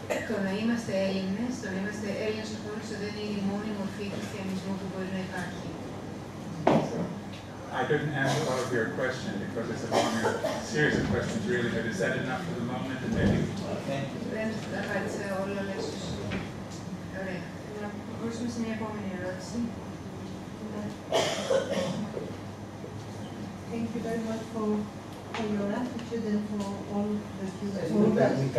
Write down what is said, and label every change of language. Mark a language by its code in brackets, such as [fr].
[el] Το να είμαστε Έλληνες, το να είμαστε Έλληνες ορθόδοξοι δεν είναι η μόνη μορφή χριστιανισμού που μπορεί να υπάρχει. [en] I didn't answer all of your questions because it's a long series of questions really, but is that enough for the moment? And maybe... [el] Δεν απάντησα όλα, αλλά ίσως... Ωραία. Να προχωρήσουμε σε μια επόμενη ερώτηση. [en] Thank you very much for your attitude and for all that you told us.